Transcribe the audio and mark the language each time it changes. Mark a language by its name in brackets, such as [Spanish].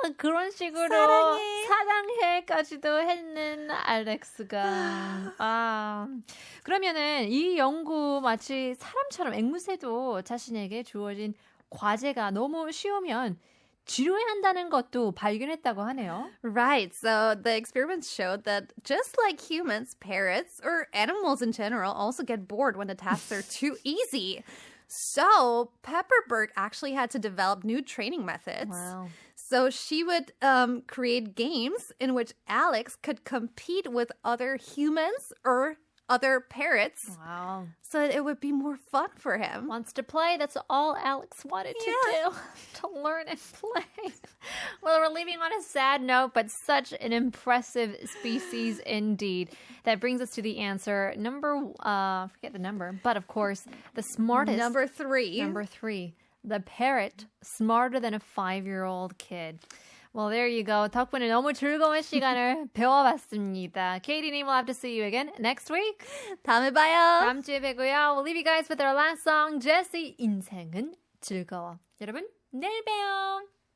[Korean] 그런 식으로 사랑해까지도 했는 알렉스가. 그러면은 이 연구 마치 사람처럼 앵무새도 자신에게 주어진 과제가 너무 쉬우면 지루해한다는 것도 발견했다고 하네요. [English] Right. So the experiments showed that just like humans, parrots or animals in general also get bored when the tasks are too easy. So Pepperbird actually had to develop new training methods. Wow. So she would create games in which Alex could compete with other humans or other parrots. Wow. So it would be more fun for him. Wants to play. That's all Alex wanted to do. To learn and play. Well, we're leaving on a sad note, but such an impressive species indeed. That brings us to the answer. Forget the number, but of course, the smartest. Number 3. Number 3. The parrot, smarter than a 5-year-old kid. Well, there you go. [Korean] 덕분에 너무 즐거운 시간을 배워봤습니다. [English] Kady님, we'll have to see you again next week. [Korean] 다음에 봐요. 다음 주에 뵈고요. [English] We'll leave you guys with our last song, Jessie, 인생은 즐거워. [Korean] 여러분, 내일 봬요.